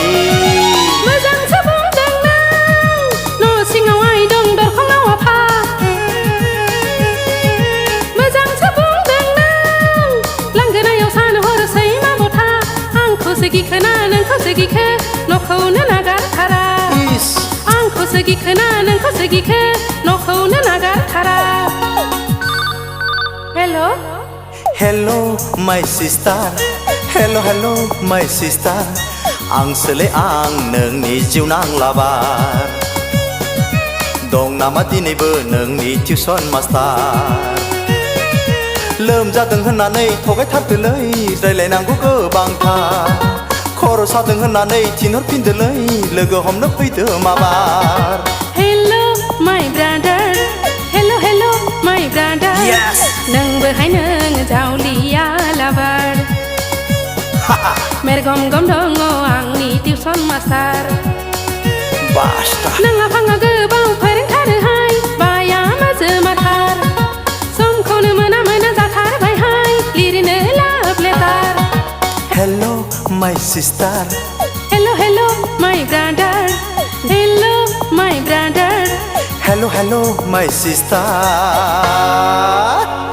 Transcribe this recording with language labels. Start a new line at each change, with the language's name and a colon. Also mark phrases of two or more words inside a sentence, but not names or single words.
Bodo: मोजांसो बुंदों नों न' सिङाव आइ दं दरखङाव आफा गिखोना नोंखौसो गिखो न'खौनो नागारथारा आंखौसो गिखोना नोंखौसो गिखो न'खौनो नागारथारा Hello
English: Hello my sister Hello hello my sister
Bodo: आं सोले आं नोंनि जिउनां लाबार दं नामा दिनैबो नोंनि टिउसन मास्टार लोमजादों होननानै थगायथारदोलै रायलायनांगौ गोबांथार खर' सादों होननानै थिनहरफिनदोलै लोगो हमनो फैदो माबार
English: Hello my brother Hello hello my brother
Bodo: नोंबोहाय नों जावलिया लाबार मेरगम गम दङ आंनि टिउसन मास्टार नोंहा फाङा गोबाव फोरोंथारोहाय बाया माजो माथार समखौनो मोना मोना जाथारबायहाय लिरनो
English: love letter Hello my sister Hello hello my brother Hello my brother Hello hello my sister